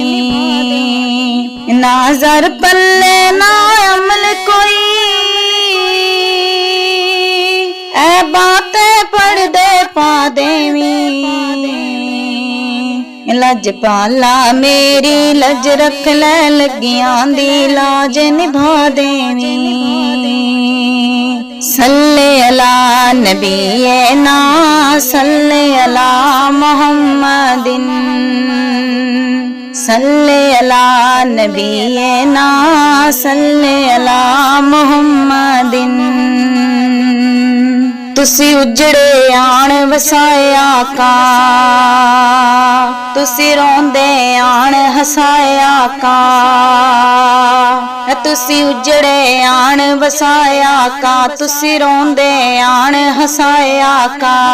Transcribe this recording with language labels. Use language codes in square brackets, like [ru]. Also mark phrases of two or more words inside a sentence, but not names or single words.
[pa] نہ زر پلے نہ عمل کوئی اے باتیں پڑھ دے پا دیوی. لجپالا میری لج رکھ لے لگیاں دی لاج نبھا دیوی. [ar] صلى على نبينا صلى على محمد. صلى على نبينا صلى على محمد. [pa] تسی اجڑے آن وسایا کا تسی روندے آن ہسایا کا. تسی اجڑے آن وسایا کا تسی روندے آن ہسایا کا.